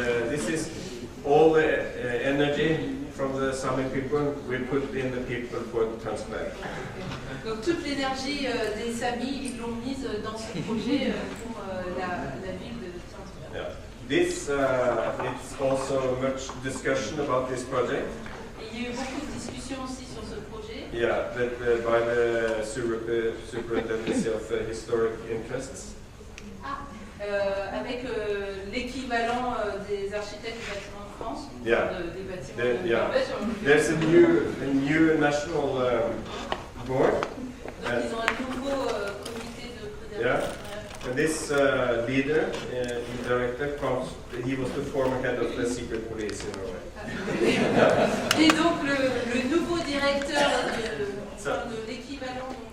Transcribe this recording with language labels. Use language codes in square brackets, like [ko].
[en] This is all the energy from the Sami people we put in the people for the transplant. [fr] Donc toute l'énergie des Samis, ils l'ont mise dans ce projet pour la ville de transplant. [en] Yeah. It's also much discussion about this project. [fr] Et il y a eu beaucoup de discussions aussi sur ce projet. [en] Yeah, by the Superintendency of Historic Interests. [fr] Avec l'équivalent des architectes du bâtiment de France, [en] Yeah. [fr] des bâtiments de Norvège. [en] There's a new national board. [fr] Donc ils ont un nouveau comité de préservation. [en] Yeah. And this leader, director, he was the former head of the secret police in Norway. [fr] Et donc le nouveau directeur de l'équivalent.